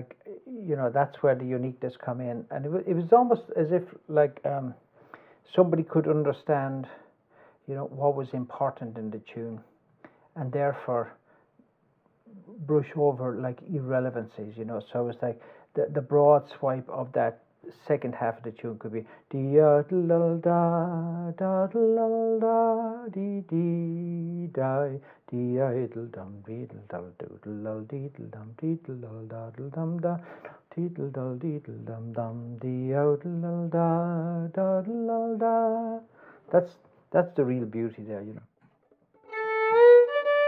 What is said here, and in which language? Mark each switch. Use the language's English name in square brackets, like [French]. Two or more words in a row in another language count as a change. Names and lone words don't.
[English] that's where the uniqueness come in, and it was almost as if like somebody could understand, what was important in the tune, and therefore brush over like irrelevancies, So it was like the broad swipe of that second half of the tune could be dee da da da da dee dee die dee idle dum deedle dum doodle deedle dum deedle daddle dum da deedle dum deedle dum dum dee idle da da da. That's the real beauty there,